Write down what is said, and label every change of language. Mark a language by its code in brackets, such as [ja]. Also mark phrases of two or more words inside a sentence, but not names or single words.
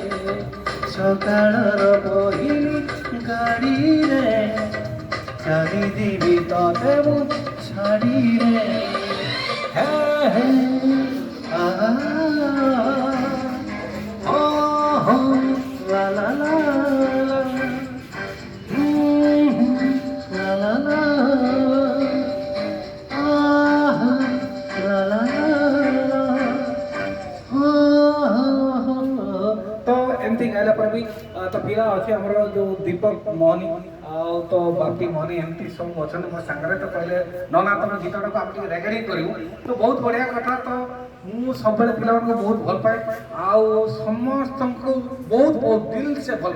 [or] ସକାଳର ପହିଲି ଗାଡ଼ି ରେ ଚାଲି ଯିବି ତୋତେ ମୁଁ ଛାଡ଼ି ରେ हे हे आ ओ ला ला ला ला ला ला ला ला ସାରିଲା ପରେ ବି ତ ପିଲା ଅଛି ଆମର ଯୋଉ ଦୀପକ ମହନି ଆଉ ତ ବାପି ମହନି ଏମିତି ସବୁ ଅଛନ୍ତି ମୋ ସାଙ୍ଗରେ ତ କହିଲେ ନନା ତମ ଗୀତଟାକୁ ଆମେ ଟିକେ ରେକର୍ଡିଂ କରିବୁ ତ ବହୁତ ବଢ଼ିଆ କଥା ତ ମୁଁ ସବୁବେଳେ ପିଲାମାନଙ୍କୁ ବହୁତ ଭଲ ପାଏ ଆଉ ସମସ୍ତଙ୍କୁ ବହୁତ ବହୁତ [hi] दिल से [or] ଭଲ